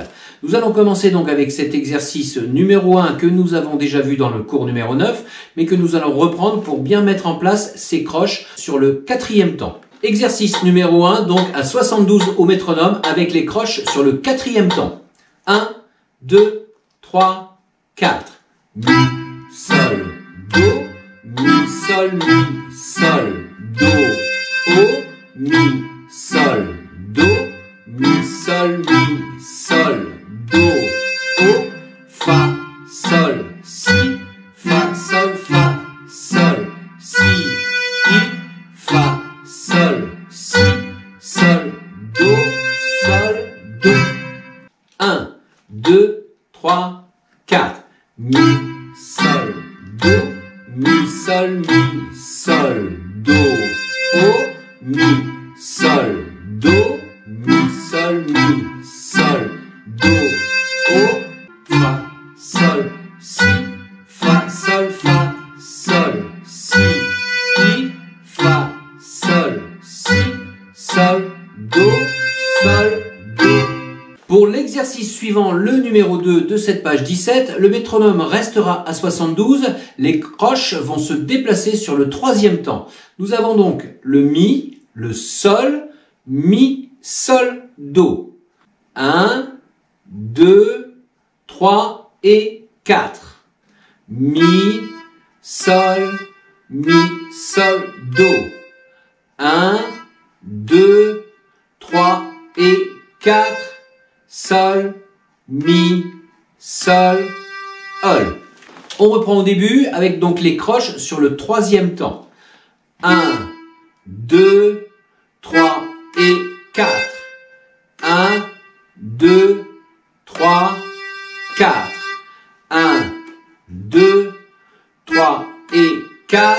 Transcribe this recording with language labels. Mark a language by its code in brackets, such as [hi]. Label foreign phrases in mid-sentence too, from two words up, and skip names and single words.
[fr] Nous allons commencer donc avec cet exercice numéro 1 que nous avons déjà vu dans le cours numéro 9, mais que nous allons reprendre pour bien mettre en place ces croches sur le 4e temps. Exercice numéro 1, donc à 72 au métronome avec les croches sur le 4e temps. 1, 2, 3, 4. Mi, sol, do, mi, sol, do, o, mi, sol, do, mi, sol, do, o, fa, sol, si, fa, sol, si, i, fa, sol, si, sol, do, do. 1, 2, 3, 4. Mi, sol, do, mi, sol, do, o, mi, sol, do, do, o, fa, sol, si, fa, sol, si, i, fa, sol, si, sol, do, do. Pour l'exercice suivant, le numéro 2 de cette page 17, le métronome restera à 72, les croches vont se déplacer sur le 3e temps. Nous avons donc le Mi, le Sol, Mi, Sol, Do. 1, 2, 3 et 4. Mi, Sol, Do. 1, 2, 3 et 4. Sol, Mi, Sol, Ol. On reprend au début avec donc les croches sur le 3e temps. 1, 2, 3 et 4. 1, 2, 3, 4. 1, 2, 3 et 4.